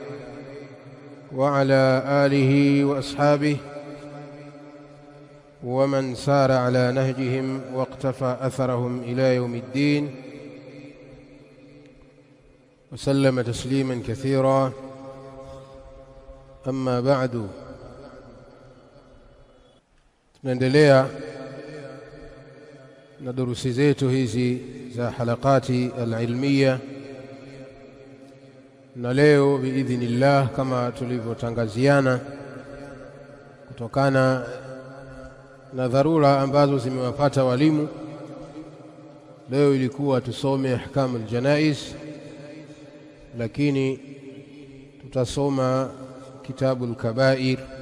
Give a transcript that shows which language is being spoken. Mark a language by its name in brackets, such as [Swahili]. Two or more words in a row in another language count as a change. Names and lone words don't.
[Arabic] وعلى آله وأصحابه ومن سار على نهجهم واقتفى أثرهم إلى يوم الدين وسلم تسليمًا كثيرًا. أما بعد، [Swahili] tunaendelea na durusi zetu hizi za [Arabic] حلقة العلمية, [Swahili] na leo biidhnillah, kama tulivyotangaziana, kutokana na dharura ambazo zimewapata walimu, leo ilikuwa tusome [Arabic] أحكام الجنائز, [Swahili] lakini tutasoma [Arabic] كتاب الكبائر